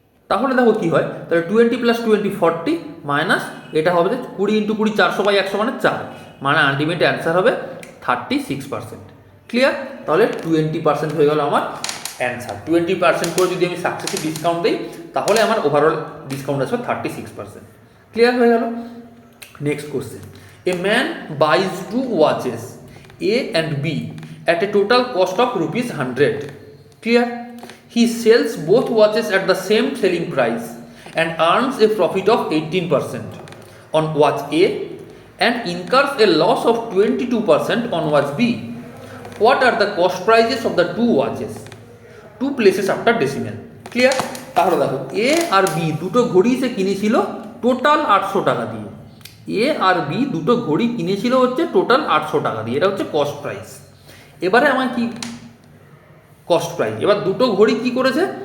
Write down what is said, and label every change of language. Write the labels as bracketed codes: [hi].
[bn] তাহলে দেখো কি হয়, তাহলে 20 + 20 40 মাইনাস এটা হবে 20 × 20 400/100 মানে 4, মানে আলটিমেট অ্যান্সার হবে 36%। ক্লিয়ার? তাহলে 20% হয়ে গেল আমার অ্যান্সার। 20% করে যদি আমি সাকসেসিভ ডিসকাউন্ট দিই, তাহলে আমার ওভারঅল ডিসকাউন্ট আসবে 36%। ক্লিয়ার হয়ে গেল? [en] Next question, a man buys 2 watches A and B at a total cost of ₹100. Clear? He sells both watches at the same selling price and earns a profit of 18% on watch A and incurs a loss of 22% on watch B. What are the cost prices of the two watches? Two places after decimal. Clear? [bn] তাহলে দেখো, A আর B দুটো ঘড়ি সে কিনেছিল total 800 টাকা দিয়ে। A আর B দুটো ঘড়ি কিনেছিল হচ্ছে টোটাল 800 টাকা দিয়ে, এটা হচ্ছে কস্ট প্রাইস। এবারে আমার কি কস্ট প্রাইস, এবার দুটো ঘড়ি কি করেছে?